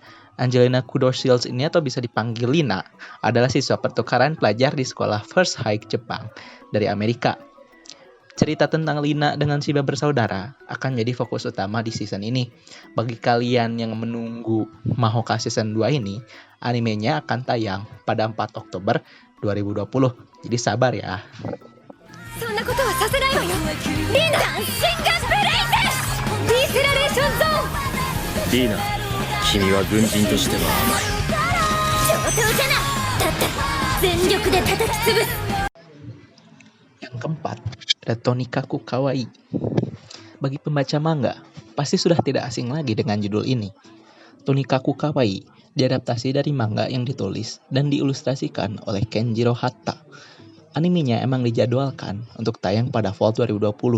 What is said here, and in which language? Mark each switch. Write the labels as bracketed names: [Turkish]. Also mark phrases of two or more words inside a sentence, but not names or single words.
[Indonesian] Angelina Kudo Shields ini atau bisa dipanggil Lina adalah siswa pertukaran pelajar di sekolah First High Jepang dari Amerika. Cerita tentang Lina dengan Shiba bersaudara akan jadi fokus utama di season ini. Bagi kalian yang menunggu Mahoka Season 2 ini, animenya akan tayang pada 4 Oktober 2020. Jadi sabar ya. [Japanese] そんなことはさせないわよ。リーナシンガープレイスディセラレーションゾーン。リーナ、君は軍人としては甘い。上等じゃな。だったら全力で叩き潰す。 [Indonesian] Yang keempat, ada Tonikaku Kawaii. Bagi pembaca manga, pasti sudah tidak asing lagi dengan judul ini. Tonikaku Kawaii diadaptasi dari manga yang ditulis dan diilustrasikan oleh Kenjiro Hatta. Animenya emang dijadwalkan untuk tayang pada fall 2020.